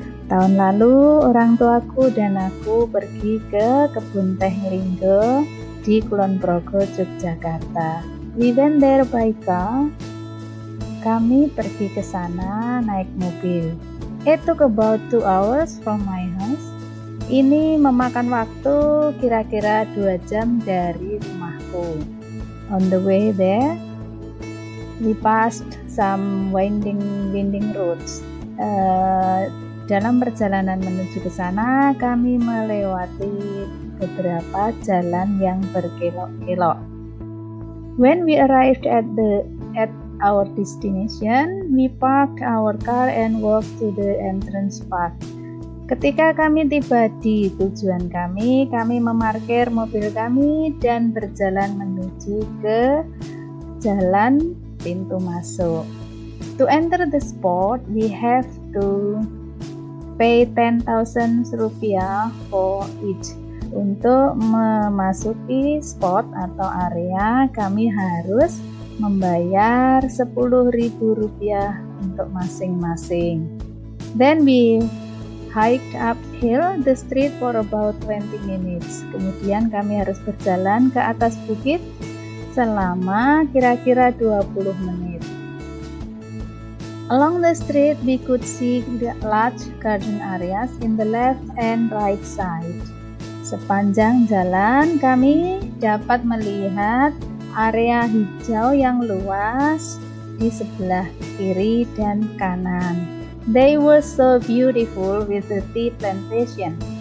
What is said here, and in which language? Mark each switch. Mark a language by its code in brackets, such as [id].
[id] Tahun lalu orang tuaku dan aku pergi ke kebun teh Nglinggo di Kulon Progo, Yogyakarta. [en] We went there by car. [id] Kami pergi ke sana naik mobil. [en] It took about 2 hours from my house. [id] Ini memakan waktu kira-kira 2 jam dari rumahku. [en] On the way there, we passed some winding roads. [id] Dalam perjalanan menuju ke sana, kami melewati beberapa jalan yang berkelok-kelok. [en] When we arrived at our destination, we parked our car and walked to the entrance park. [id] Ketika kami tiba di tujuan kami memarkir mobil kami dan berjalan menuju ke jalan pintu masuk. [en] To enter the spot, we have to pay 10,000 rupiah for each. [id] Untuk memasuki spot atau area, kami harus membayar 10.000 rupiah untuk masing-masing. [en] Then we hiked uphill the street for about 20 minutes. [id] Kemudian kami harus berjalan ke atas bukit selama kira-kira 20 menit. [en] Along the street, we could see large garden areas in the left and right side. [id] Sepanjang jalan, kami dapat melihat area hijau yang luas di sebelah kiri dan kanan. [en] They were so beautiful with the tea plantation.